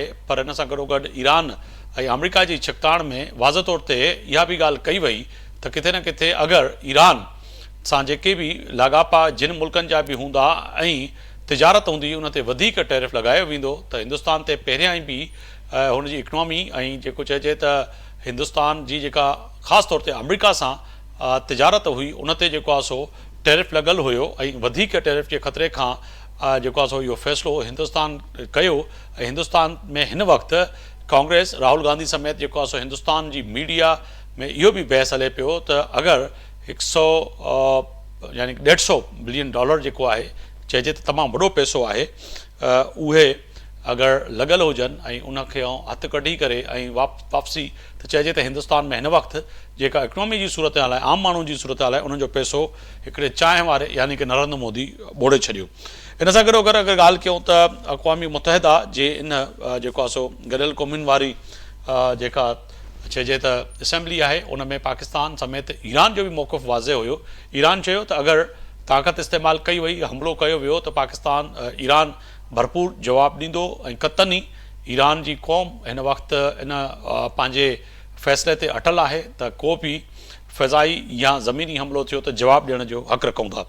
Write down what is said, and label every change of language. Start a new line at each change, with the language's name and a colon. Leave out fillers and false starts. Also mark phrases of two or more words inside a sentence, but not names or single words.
Sindhi: पर हिन सां गॾोगॾु ईरान ऐं अमरीका जी छिकताण में वाज़े तौर ते इहा बि ॻाल्हि कई वई त किथे न किथे अगरि ईरान सां जेके बि लाॻापा जिन मुल्कनि जा बि हूंदा ऐं तिजारत हूंदी उन ते वधीक टैरिफ लॻायो वेंदो त हिंदुस्तान ते पहिरियां ई बि हुनजी इकनॉमी ऐं जेको चइजे त हिंदुस्तान जी जेका ख़ासि तौर ते अमरीका सां तिजारत हुई उन ते जेको आहे सो टैरिफ लॻल हुयो ऐं वधीक टैरिफ जे ख़तरे खां जेको आहे सो इहो फ़ैसिलो हिंदुस्तान कयो। ऐं हिंदुस्तान में हिन वक़्तु कांग्रेस राहुल गांधी समेत जेको आहे सो हिंदुस्तान जी मीडिया में इहो बि बहस हले पियो त अगरि 100 यानी $150 बिलियन जेको आहे चइजे त तमामु वॾो पैसो आहे, उहे अगरि लॻल हुजनि ऐं उनखे हथु कढी करे ऐं वापसी त चइजे त हिंदुस्तान में हिन वक़्तु जेका इकनॉमी जी सूरत हाल आहे, आम माण्हुनि जी सूरत हाल आहे, उन्हनि जो पैसो हिकिड़े चांहि वारे यानी कि नरेंद्र मोदी ॿोड़े छॾियो। इन सां गॾोगॾु अगरि ॻाल्हि कयूं त अक़वामी मुतहदा जे इन जेको आहे सो गॾियल क़ौमुनि वारी जेका चइजे त असेंबली आहे उन में पाकिस्तान समेत ईरान जो बि मौक़िफ़ वाज़े हुयो। ईरान चयो त अगरि ताक़त इस्तेमालु कई वई, हमिलो कयो वियो त पाकिस्तान ईरान भरपूर जवाबु ॾींदो ऐं क़तन ई ईरान जी क़ौम हिन वक़्तु इन पंहिंजे फ़ैसिले ते अटल आहे त को बि फ़िज़ाई या ज़मीनी हमिलो थियो त जवाबु ॾियण जो हक़ रखूं था।